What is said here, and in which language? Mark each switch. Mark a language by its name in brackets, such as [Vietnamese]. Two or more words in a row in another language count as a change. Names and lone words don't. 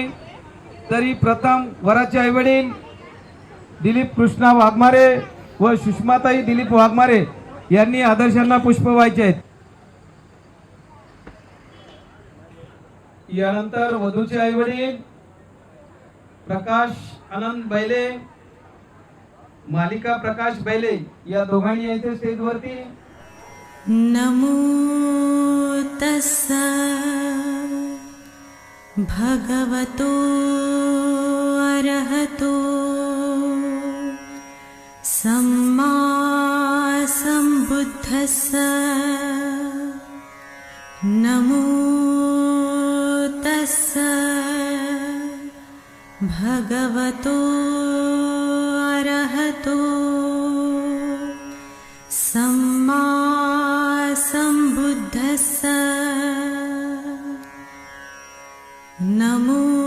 [Marathi] तरी प्रथम वराचे आईवडील दिलीप कृष्णा वाघमारे व सुषमाताई दिलीप वाघमारे यांनी आदर्शांना पुष्प व्हायचे आहेत। यानंतर वधूचे आईवडील प्रकाश आनंद बैले मालिका प्रकाश बैले या दोघांनी यायचे स्टेजवरती। [Pali] नमो तस्सा भगवतो अरहतो सम्मा सम्बुद्धस्सा नमो तस्सा भगवतो अरहतो सम्मा सम्बुद्धस्सा नमो